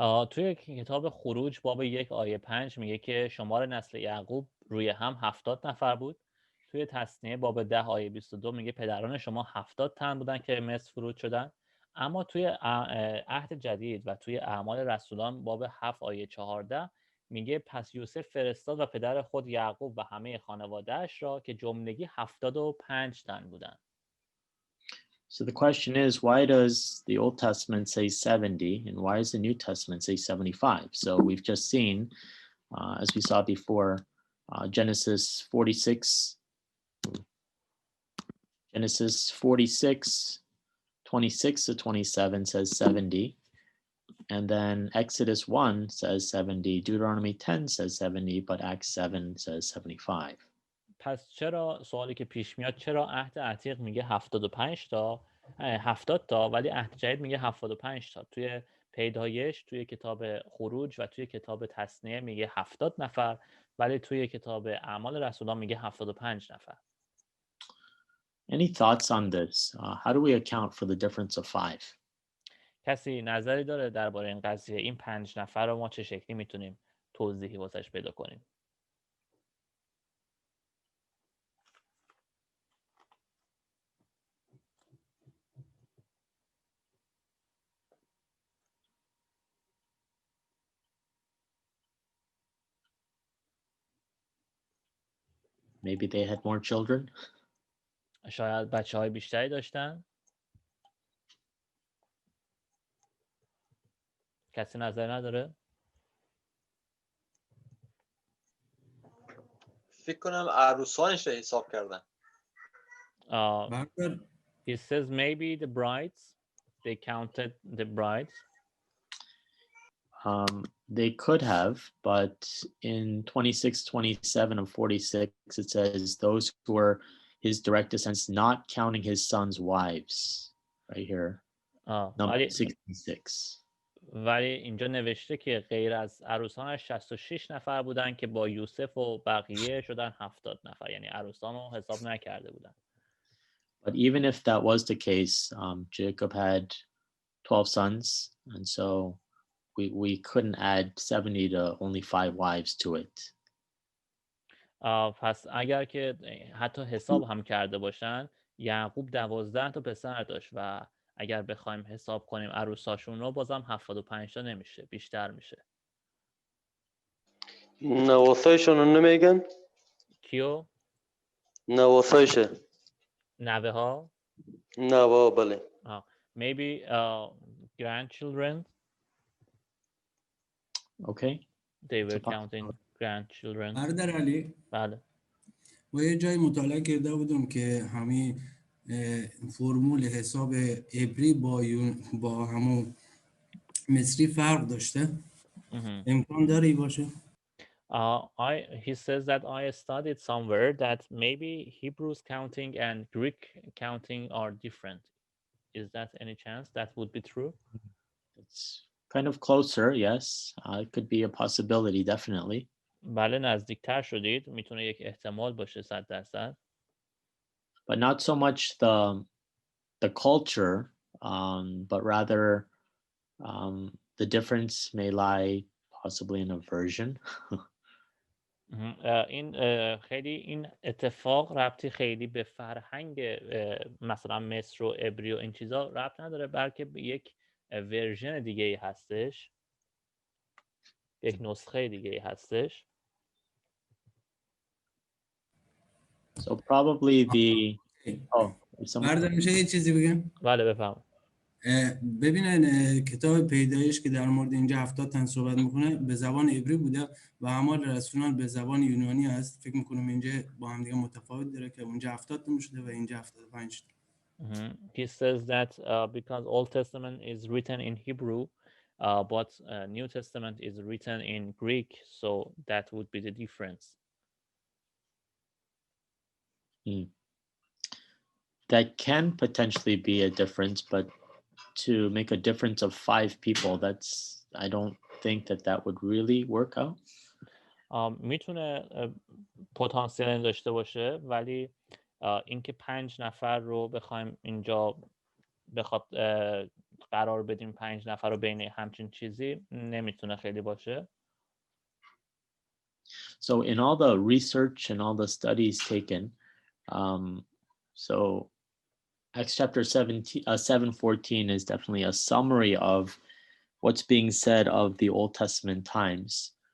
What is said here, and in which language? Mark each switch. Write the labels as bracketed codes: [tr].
[fa] توی کتاب خروج باب 1 آیه 5 میگه که شمار نسل یعقوب روی هم 70 نفر بود. توی تثنیه باب 10 آیه 22 میگه پدران شما 70 تن بودن که مصر فرود شدن. اما توی عهد جدید و توی اعمال رسولان باب 7 آیه 14 میگه پس یوسف فرستاد و پدر خود یعقوب و همه خانواده‌اش را که جملگی 75 تن بودن. [en] So the question is, why does the Old Testament say 70 and why does the New Testament say 75? So we've just seen, as we saw before, Genesis 46, 26 to 27 says 70. And then Exodus 1 says 70, Deuteronomy 10 says 70, but Acts 7 says 75. [fa] پس چرا سوالی که پیش میاد چرا عهد عتیق میگه 75 تا 70 تا ولی عهد جدید میگه 75 تا؟ توی پیدایش، توی کتاب خروج و توی کتاب تثنیه میگه 70 نفر ولی توی کتاب اعمال رسولان میگه 75 نفر. [en] Any thoughts on this? How do we account for the difference of 5? [fa] کسی نظری داره درباره این قضیه؟ این 5 نفر رو ما چه شکلی میتونیم توضیحی واسش پیدا کنیم؟ [en] Maybe they had more children. [fa] شاید بچه‌های بیشتری داشتن؟ کسی نظر نداره؟ فکر کنم عروسانش رو حساب کردن. [en] It says maybe the brides, they counted the brides. They could have, but in 26, 27, and 46, it says those who were his direct descendants, not counting his sons' wives. Right here. Number 66. [fa] ولی اینجا نوشته که غیر از عروسانش 66 نفر بودن که با یوسف و بقیه شدن 70 نفر، یعنی عروسان رو حساب نکرده بودن. [en] But even if that was the case, Jacob had 12 sons, and so we couldn't add 70 to only 5 wives to it. [fa] پس اگر که حتی حساب هم کرده باشن، یعقوب 12 تا پسر داشت و اگر بخوایم حساب کنیم عروساشون رو بازم 75 تا نمیشه، بیشتر میشه. نواسایشون رو نمیگن؟ کیو؟ نواسایشه. نوه ها؟ نوا بله. [en] Maybe grandchildren. Okay. They were counting grandchildren. [fa] برادر علی بله. ما یه جای مطالعه کرده بودم که همین فرمول حساب عبری با همون مصری فرق داشته. امکان داره باشه؟ [en] He says that I studied somewhere that maybe Hebrews counting and Greek counting are different. Is that any chance that would be true? It's kind of closer, yes. It could be a possibility, definitely. [fa] بله نزدیکتر شدید، میتونه یک احتمال باشه 100%. [en] But not so much the culture, but rather the difference may lie possibly in a version. [fa] این خیلی این اتفاق ربطی خیلی به فرهنگ مثلا مصر و عبری و این چیزا ربط نداره، بلکه به یک ورژن دیگه ای هستش، یک نسخه دیگه ای هستش. [en] So probably the [fa] بردار میشه یه چیزی بگم؟ بله بفهم. ببینن کتاب پیدایش که در مورد اینجا 70 تن صحبت میکنه به زبان عبری بوده و اعمال رسولان به زبان یونانی هست. فکر میکنم اینجا با هم دیگه متفاوت داره که اونجا 70 تا شده و اینجا 75 تا. [en] He says that because Old Testament is written in Hebrew but New Testament is written in Greek, so that would be the difference. That can potentially be a difference, but to make a difference of 5 people, I don't think that would really work out. [fa] میتونه پتانسیل داشته باشه، ولی اینکه 5 نفر رو بخوایم اینجا بخواد قرار بدیم 5 نفر رو بین همچین چیزی نمیتونه خیلی باشه. [en] So in all the research and all the studies taken, so Acts chapter 7:14 is definitely a summary of what's being said of the Old Testament times.